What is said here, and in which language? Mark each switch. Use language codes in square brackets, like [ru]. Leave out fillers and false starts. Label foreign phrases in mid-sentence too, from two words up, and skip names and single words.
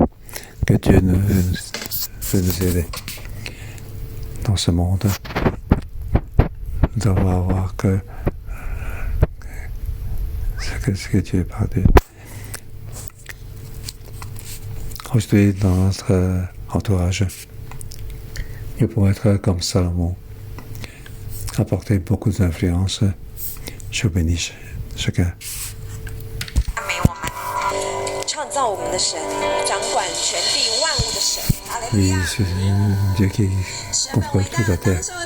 [fr] Que Dieu veut nous aider. Dans ce monde, nous devons voir ce que Dieu parle de. Aujourd'hui, dans notre entourage, nous pouvons être comme Salomon, apporter beaucoup d'influence. Je bénis chacun. [zh] 创造我们的神，掌管全地万物的神。 [fr] Oui, c'est Dieu qui contrôle toute la terre.